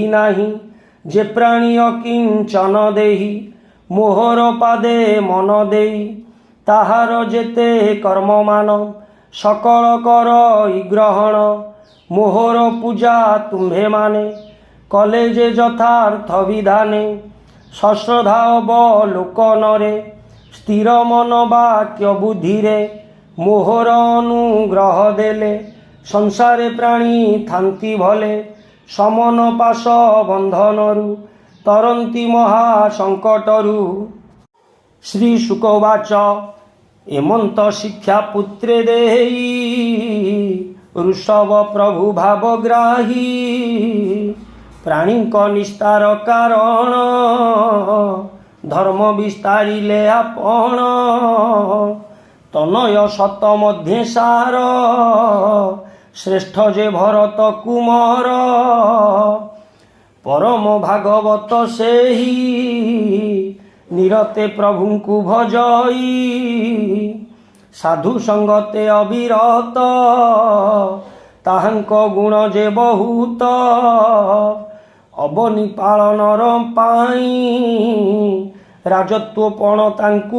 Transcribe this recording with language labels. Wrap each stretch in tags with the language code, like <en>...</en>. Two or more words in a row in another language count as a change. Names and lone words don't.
<or>ନାହି ଯେ ପ୍ରାଣୀ ଅକିଞ୍ଚନ ଦେହି ମୋହର ପାଦେ ମନ ଦେଇ ତାହାର ଯେତେ କର୍ମ ମାନ ସକଳ କର ଗ୍ରହଣ ମୋହର ପୂଜା ତୁମ୍ଭେ ମାନେ କଲେ ଯେ ଯଥାର୍ଥ ବିଧାନେ ସଶ୍ରଦ୍ଧା ଅବଲୋକନରେ ସ୍ଥିର ମନ ବାକ୍ୟ ବୁଦ୍ଧିରେ ମୋହର ଅନୁଗ୍ରହ ଦେଲେ ସଂସାରେ ପ୍ରାଣୀ ଥାନ୍ତି ଭଲେ ସମନ ପାଶ ବନ୍ଧନରୁ ତରନ୍ତି ମହାସଙ୍କଟରୁ। ଶ୍ରୀ ଶୁକବାଚ ଏମନ୍ତ ଶିକ୍ଷା ପୁତ୍ରେ ଦେହି ଋଷଭ ପ୍ରଭୁ ଭାବଗ୍ରାହୀ ପ୍ରାଣୀ ନିସ୍ତାର କାରଣ ଧର୍ମ ବିସ୍ତାରିଲେ ଆପଣ ତନୟ ସତ ମଧ୍ୟେ ସାର ଶ୍ରେଷ୍ଠ ଯେ ଭରତ କୁମାର ପରମ ଭାଗବତ ସେହି ନିରତେ ପ୍ରଭୁ କୁ ଭଜଇ ସାଧୁ ସଙ୍ଗତେ ଅବିରତ ତାହାଙ୍କ ଗୁଣ ଯେ ବହୁତ ଅବନୀ ପାଳନର ପାଇ ରାଜତ୍ୱ ପଣ ତାଙ୍କୁ</or>